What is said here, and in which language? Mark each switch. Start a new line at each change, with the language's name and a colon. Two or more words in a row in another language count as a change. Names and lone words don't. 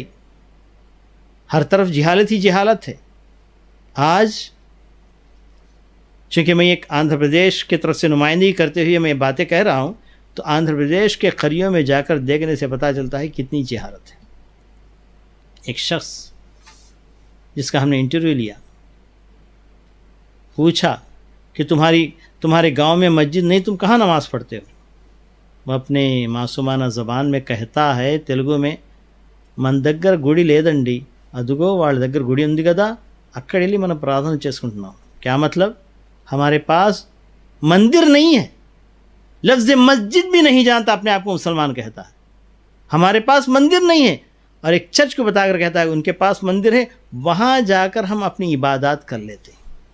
Urdu: ہر طرف جہالت ہی جہالت ہے۔ آج چونکہ میں ایک آندھرا پردیش کی طرف سے نمائندگی کرتے ہوئے میں باتیں کہہ رہا ہوں، تو آندھرا پردیش کے قریوں میں جا کر دیکھنے سے پتہ چلتا ہے کتنی جہالت ہے، ایک شخص جس کا ہم نے انٹرویو لیا، پوچھا کہ تمہارے گاؤں میں مسجد نہیں، تم کہاں نماز پڑھتے ہو؟ وہ اپنے معصومانہ زبان میں کہتا ہے تیلگو میں،
Telugu: మన దగ్గర గుడి లేదండి, అదుగో వాళ్ళ దగ్గర గుడి ఉంది కదా, అక్కడ వెళ్ళి మనం ప్రార్థన చేసుకుంటున్నాం.
Urdu: کیا مطلب؟ ہمارے پاس مندر نہیں ہے. لفظ مسجد بھی نہیں جانتا اپنے آپ کو مسلمان کہتا ہے. ہمارے پاس مندر نہیں ہے، اور ایک چرچ کو بتا کر کہتا ہے ان کے پاس مندر ہے، وہاں جا کر ہم اپنی عبادات کر لیتے ہیں.